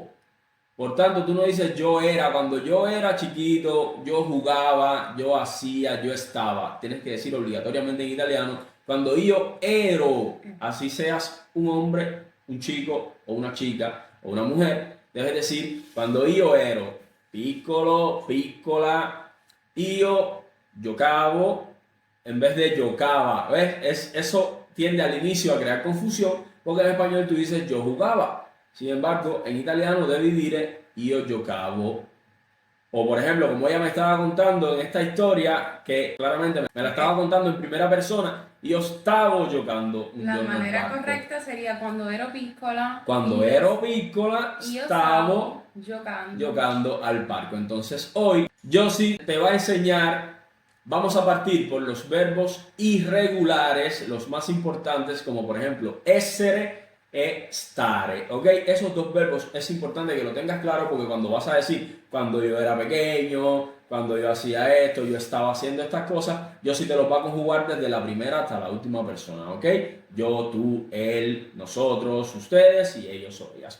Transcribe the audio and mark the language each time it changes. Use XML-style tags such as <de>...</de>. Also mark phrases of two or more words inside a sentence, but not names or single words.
<es>Por tanto, tú no dices yo era, cuando yo era chiquito, yo jugaba, yo hacía, yo estaba. Tienes que decir obligatoriamente en italiano, cuando yo ero, así seas un hombre, un chico o una chica o una mujer, debes decir cuando yo</es> <it>ero piccolo, piccola, io giocavo,</it> <es>en vez de giocava. ¿Ves? Eso tiende al inicio a crear confusión, porque en español tú dices yo jugaba. Sin embargo, en italiano</es> <it>devi dire io giocavo.</it> <es>O por ejemplo, como ella me estaba contando en esta historia, que claramente me la estaba contando en primera persona,</es> <it>io stavo giocando un</it> <es>La</es> <it>giorno al</it> <es>manera</es> <it>parco.</it> <es>correcta sería</es> <it>quando ero piccola, Quando ero piccola, io stavo stavo giocando. giocando al parco.</it> <es>Entonces hoy Josie te va a enseñar, vamos a partir por los verbos irregulares, los más importantes, como por ejemplo</es> <it>essere e stare,</it> <es>¿ok? Esos dos verbos es importante que lo tengas claro porque cuando vas a decir, cuando yo era pequeño, cuando yo hacía esto, yo estaba haciendo estas cosas, yo sí te los va a conjugar desde la primera hasta la última persona, ¿ok? Yo, tú, él, nosotros, ustedes y ellos o ellas.</es>